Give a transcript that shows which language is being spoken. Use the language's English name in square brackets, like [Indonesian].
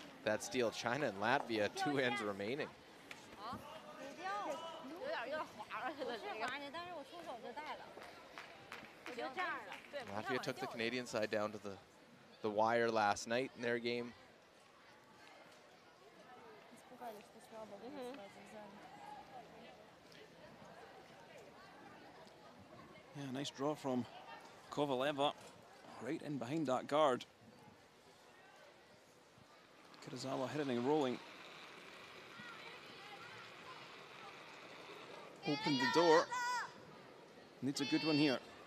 [English] That steal, China and Latvia, 2 ends remaining. Latvia took the Canadian side down to the wire last night in their game. [Russian] сказали, что слабо будет сразу в зале. [English] Yeah, nice draw from Kovaleva, right in behind that guard. Kitazawa hitting and rolling. Opened the door. Needs a good one here.